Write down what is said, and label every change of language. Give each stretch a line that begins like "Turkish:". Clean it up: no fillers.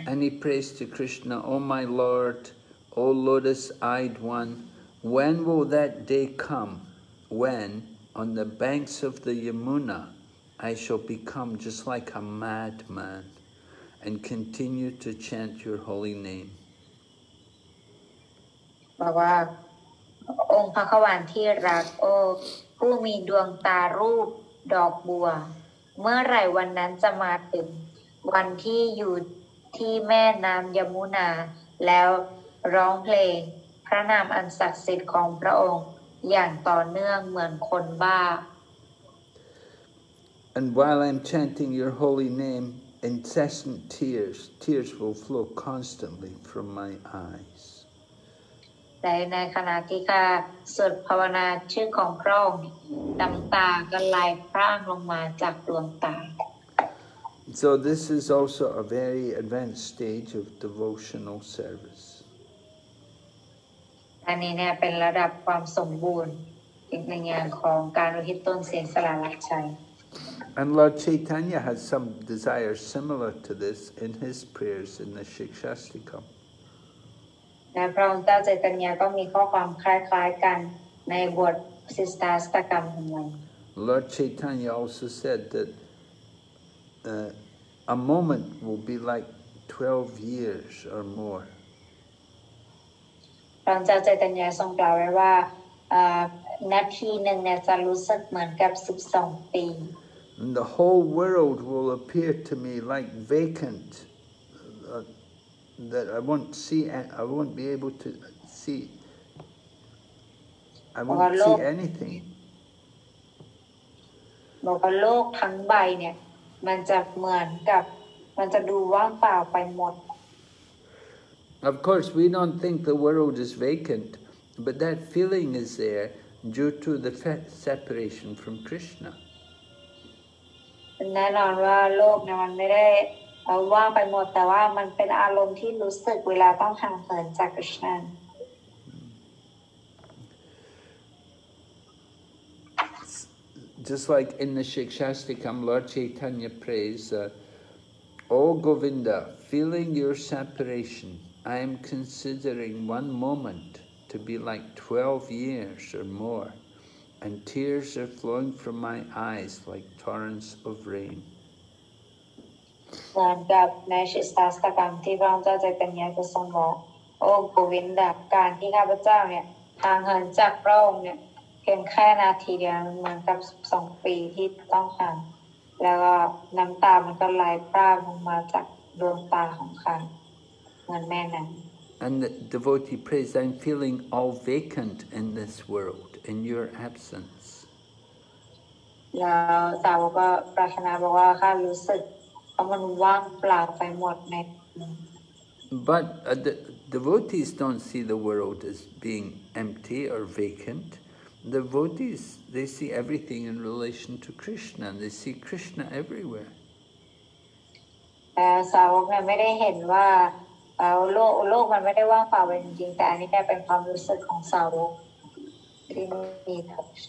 English: And he prays to Krishna, "O my Lord, O lotus-eyed one, when will that day come when, on the banks of the Yamuna, I shall become just like a madman and continue to chant your holy name?"
Thai: บอกว่าองค์พระขวานที่รักโอ้ผู้มีดวงตารูปดอกบัวเมื่อไหร่วันนั้นจะมาถึงวันที่อยู่ที่แม่น้ำยมุนาแล้วร้องเพลงพระนามอันศักดิ์สิทธิ์ของพระองค์อย่างต่อเนื่องเหมือนคนบ้า
English: And while I'm chanting your holy name, incessant tears will flow constantly from my eyes.
Thai: แต่ในขณะที่ข้าสวดภาวนาชื่อของพระองค์น้ำตาก็ไหลพร่างลงมาจากดวงตา
English: So this is also a very advanced stage of devotional service.
Thai: อันนี้เนี่ยเป็นระดับความสมบูรณ์อีกหนึ่งอย่างของการอุทิศตนเสียสละรับใช้
English: And Lord Chaitanya has some desires similar to this in his prayers in the Shikshastikam.
Thai: และพระองค์เจ้าใจตัญญาก็มีข้อความคล้ายๆกันในบทสิสตาสตกรรมของมัน
English: Lord Chaitanya also said that a moment will be like 12 years or more.
Thai: พระองค์เจ้าใจตัญญาทรงกล่าวไว้ว่านาทีหนึ่งเนี่ยจะรู้สึกเหมือนกับ12 ปี
English: And the whole world will appear to me like vacant, that I won't be able to see. I won't see anything.
Thai: บอกว่าโลกทั้งใบเนี่ยมันจะเหมือนกับมันจะดูว่างเปล่าไปหมด
English: Of course, we don't think the world is vacant, but that feeling is there due to the separation from Krishna.
Thai: แน่นอนว่าโลกเนี่ยมันไม่ได้ว่างไปหมดแต่ว่ามันเป็นอารมณ์ที่รู้สึกเวลาต้องห่างเหินจากคริชนา
English: Just like in the Shikshastikam, Lord Chaitanya prays, "O Govinda, feeling your separation, I am considering one moment to be like 12 years or more, and tears are flowing from my eyes like torrents of rain."
Thai: เหมือนกับในชิสตาสตกรรมที่พระองค์เจ้าใจตัญญาจะทรงบอกโอ้โกวินดาการที่ข้าพเจ้าเนี่ยห่างเหินจากพระองค์เนี่ยเพียงแค่นาทีเดียวเหมือนกับ12 ปีที่ต้องห่างแล้วก็น้ำตามันก็ไหลพร่างลงมาจากดวงตาของข้าเหมือนแม่น้ำ
English: And the devotee prays, "I'm feeling all vacant in this world, in your absence."
Thai: แล้วสาวก็ปรารถนาบอกว่าข้ารู้สึกเพราะมันว่างเปล่าไปหมดใน
English: But the devotees don't see the world as being empty or vacant. The devotees, they see everything in relation to Krishna, and they see Krishna everywhere.
Thai: แต่สาวกเนี่ยไม่ได้เห็นว่าโลกมันไม่ได้ว่างเปล่าไปจริงๆแต่อันนี้เป็นความรู้สึกของสาวกที่มีต่อ